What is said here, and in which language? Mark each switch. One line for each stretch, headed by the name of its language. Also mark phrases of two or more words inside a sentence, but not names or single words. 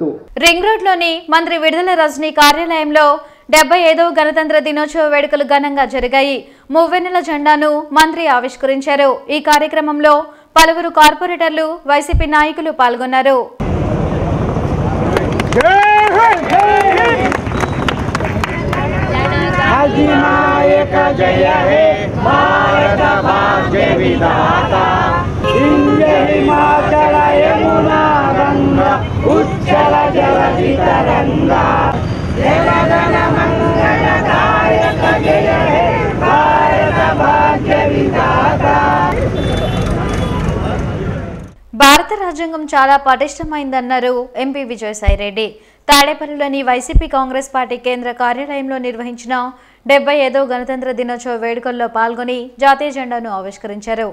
Telugu: రింగ్ రోడ్ లోని మంత్రి విడుదల రజనీ కార్యాలయంలో 75వ గణతంత్ర దినోత్సవ వేడుకలు ఘనంగా జరిగాయి. మువ్వెన్నెల జెండాను మంత్రి ఆవిష్కరించారు. ఈ కార్యక్రమంలో పలువురు కార్పొరేటర్లు, వైసీపీ నాయకులు పాల్గొన్నారు.
Bangla: হাজি নায়ক জয় হে ভারত ভাগ্য বিধাতা বিন্ধ্য হিমাচল যমুনা গঙ্গা উচ্ছল জলধি তরঙ্গ জগন মঙ্গলদায়ক জয় হে ভারত ভাগ্য বিধাতা।
Telugu: భారత రాజ్యాంగం చాలా పటిష్టమైందన్నారు ఎంపీ విజయసాయిరెడ్డి. తాడేపల్లిలోని వైసీపీ కాంగ్రెస్ పార్టీ కేంద్ర కార్యాలయంలో నిర్వహించిన 75వ గణతంత్ర దినోత్సవ వేడుకల్లో పాల్గొని జాతీయ జెండాను ఆవిష్కరించారు.